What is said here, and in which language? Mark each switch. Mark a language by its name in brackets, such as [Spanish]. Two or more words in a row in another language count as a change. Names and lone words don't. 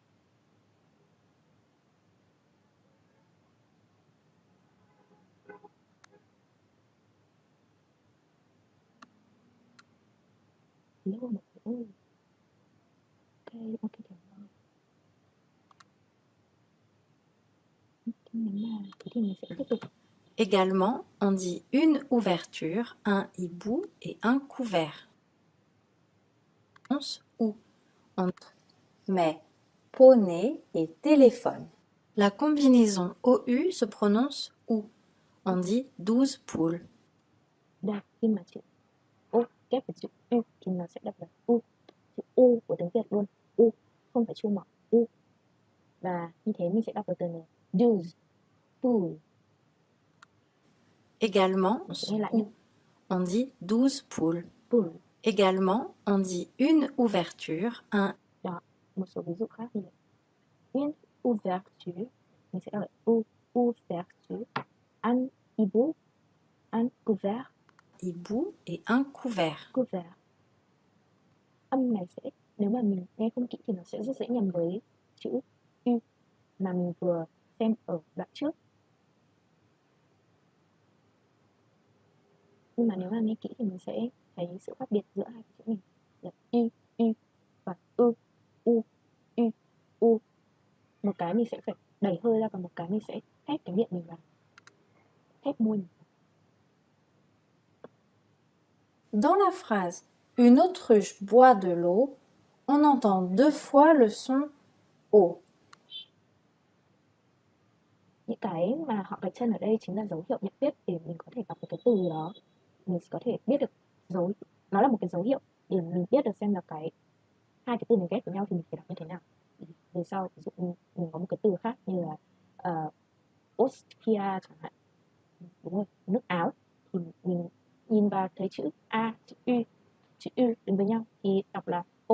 [Vietnamese] Hello mọi người ơi. Ok, cảm ơn. Thế thì mình sẽ tiếp tục. [French] Également, on dit une ouverture, un hibou et un couvert. Ou entre mais poney et téléphone. La combinaison OU se prononce OU. On dit 12 poules. [Vietnamese] Đây, khi mà chữ O kép với chữ U thì nó sẽ đọc là U. Chữ U của tiếng Việt luôn. U, không phải chu mỏ. U. Và như thế mình sẽ đọc được từ này. [French] 12. Pool. Également, [Vietnamese] Nghe lại nhé. [French] on dit 12 poules. Pool. Également, on dit une ouverture, un [Vietnamese] Đó, một số ví dụ khác như là [French] une ouverture. [Vietnamese] Mình sẽ đọc là U. [French] Ouverture. Un hibou. Un couvert. hibou et un couvert. Couvert. [Vietnamese] Âm này sẽ, nếu mà mình nghe không kỹ thì nó sẽ rất dễ nhầm với chữ U mà mình vừa xem ở đoạn trước. Nhưng mà nếu mà nghe kỹ thì mình sẽ thấy sự khác biệt giữa hai cái chữ này là U và U. Một cái mình sẽ phải đẩy hơi ra, còn một cái mình sẽ ép cái miệng mình vào, ép môi mình. [French] Dans la phrase une autruche boit de l'eau, on entend 2 fois le son O. [Vietnamese] Những cái mà họ gạch chân ở đây chính là dấu hiệu nhận biết để mình có thể đọc được cái từ đó. Mình có thể biết được nó là một cái dấu hiệu để mình biết được xem là hai cái từ mình ghép với nhau thì mình phải đọc như thế nào. Về sau ví dụ mình có một cái từ khác như là Austria chẳng hạn, đúng rồi, nước Áo, thì mình nhìn vào thấy chữ A, chữ U đến với nhau thì đọc là O.